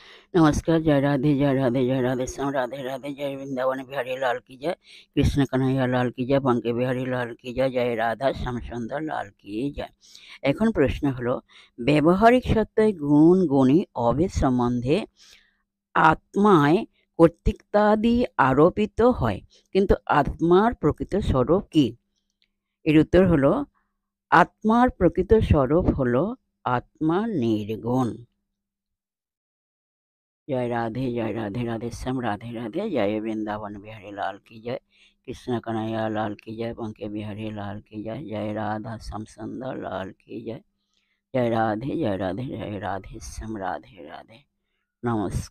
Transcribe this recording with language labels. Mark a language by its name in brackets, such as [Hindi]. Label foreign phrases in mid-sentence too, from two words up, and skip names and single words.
[Hindi] नमस्कार, जय राधे, जय राधे, जय राधे श्याम, राधे राधे, जय वृंदावन बिहारी लाल की जय, कृष्ण कन्हैया लाल की जय, बंके बिहारी लाल की जय, जय राधा श्यामसुंदर लाल की जय। [Bangla] এখন প্রশ্ন হলো, ব্যবহারিক সত্তায় গুণ গুণী অভেদ সম্বন্ধে আত্মায় কর্তৃত্বাদি আরোপিত হয়, কিন্তু আত্মার প্রকৃত স্বরূপ কি? এর উত্তর হলো, আত্মার প্রকৃত স্বরূপ হলো আত্মা নির্গুণ। [Hindi] जय राधे, जय राधे, राधे श्याम, राधे राधे, जय वृंदावन बिहारी लाल की जय, कृष्ण कन्हैया लाल की जय, बंके बिहारी लाल की जय, जय राधा श्यामसुंदर लाल की जय, जय राधे, जय राधे, जय राधे श्याम, राधे राधे।